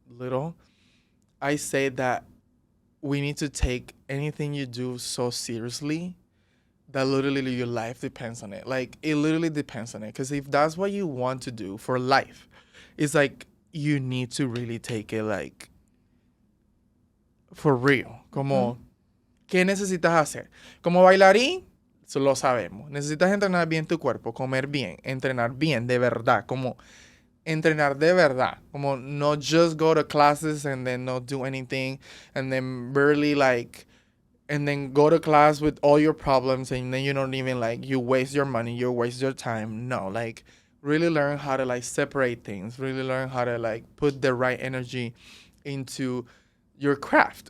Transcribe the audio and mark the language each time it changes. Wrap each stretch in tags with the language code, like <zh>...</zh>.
<en>little, I say that we need to take anything you do so seriously that literally your life depends on it. Like, it literally depends on it. Because if that's what you want to do for life, it's like you need to really take it like for real.</en> <es>Como, ¿qué necesitas hacer? Como bailarín, eso lo sabemos. Necesitas entrenar bien tu cuerpo, comer bien, entrenar bien, de verdad. Como entrenar de verdad.</es> <en>Como no just go to classes and then not do anything and then barely like, and then go to class with all your problems and then you don't even like, you waste your money, you waste your time. No, like really learn how to like separate things, really learn how to like put the right energy into your craft.</en>